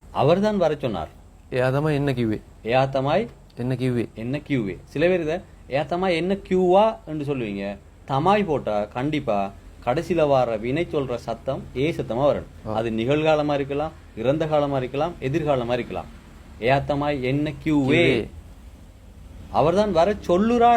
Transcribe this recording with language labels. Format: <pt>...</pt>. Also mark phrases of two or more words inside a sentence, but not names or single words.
<ta>அவர்தான் வர சொன்னார்.</ta> <si>එයා තමයි එන්න කිව්වේ. එයා තමයි එන්න කිව්වේ. එන්න කිව්වේ.</si> <ta>சில பேர் இதை</ta> <si>ඒ තමා එන්න කිව්වා</si> <ta>என்று சொல்லுவீங்க. தமாய் போட்டா கண்டிப்பா கடைசியில வர வினை சொல்ற சத்தம் ஏ சத்தமா வரணும். அது நிகழ்காலமா இருக்கலாம், இறந்த காலமா இருக்கலாம், எதிர்காலமா இருக்கலாம்.</ta> <si>ඒ තමයි එන්න කිව්වේ.</si> <ta>அவர்தான் வர சொல்லுறார்.</ta>